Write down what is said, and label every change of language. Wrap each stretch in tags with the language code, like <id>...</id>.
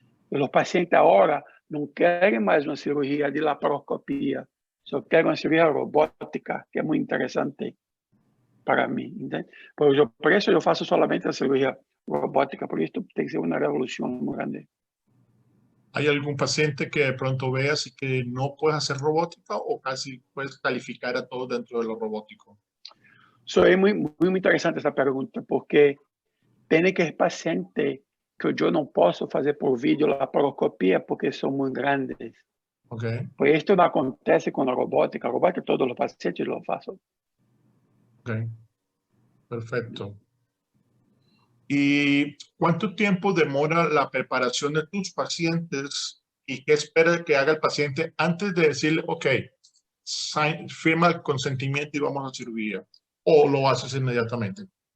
<pt>E os pacientes agora não querem mais uma cirurgia de laparoscopia, só querem uma cirurgia robótica, que é muito interessante para mim. Entende? Por isso eu faço somente a cirurgia robótica, por isso tem que ser uma revolução muito grande.</pt> <es>¿Hay algún paciente que de pronto veas y que no puedes hacer robótica o casi puedes calificar a todos dentro de lo robótico?</es> <pt>É muito interesante essa pergunta, porque tem que ser paciente que eu não posso fazer por vídeo laparoscopia porque são muito grandes.</pt> <en>Okay.</en> <pt>Por isso não acontece com a robótica. A robótica todos os pacientes lo faço.</pt> <es>Ok, perfecto. ¿Y cuánto tiempo demora la preparación de tus pacientes y qué espera que haga el paciente antes de decirle, ok, firma el consentimiento y vamos a cirugía? ¿O lo haces inmediatamente?</es>